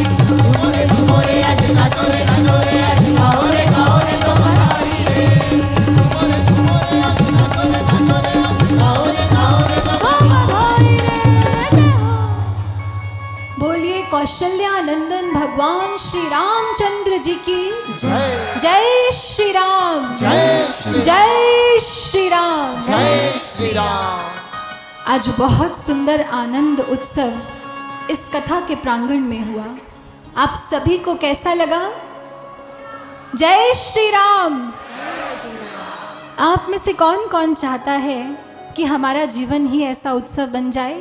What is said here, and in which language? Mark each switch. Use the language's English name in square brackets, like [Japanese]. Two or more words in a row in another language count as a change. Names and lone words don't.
[Hindi] झूमोरे झूमोरे आज नाचो रे आज गाओ रे तो बधाई रे। झूमोरे झूमोरे आज नाचो रे आज गाओ रे तो बधाई रे। बोलिए कौशल्यानंदन भगवान श्री रामचंद्र जी की जय श्री राम। जय श्री राम। जय श्री राम। आज बहुत सुंदर आनंद उत्सव इस कथा के प्रांगण में हुआ। आप सभी को कैसा लगा? जय श्री राम। आप में से कौन कौन चाहता है कि हमारा जीवन ही ऐसा उत्सव बन जाए?